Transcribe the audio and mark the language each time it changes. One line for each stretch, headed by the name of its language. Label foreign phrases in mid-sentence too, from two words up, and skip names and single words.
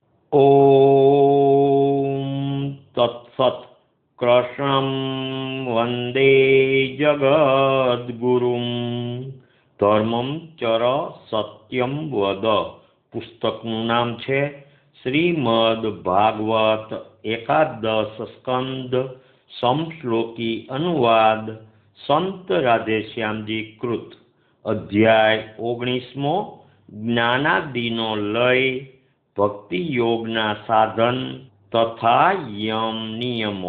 Sanskrit: ॐ तत्सत्। कृष्णं वन्दे जगद्गुरुं धर्मं चर सत्यं वद।
Gujarati: पुस्तकનું નામ છે શ્રીમદ ભાગવત એકાદશ સ્કંદ સમશ્લોકી અનુવાદ સંત રાધેશ્યામજી કૃત। અધ્યાય 19મો જ્ઞાનાદિનો લય ભક્તિ યોગના સાધન તથા યમ નિયમો।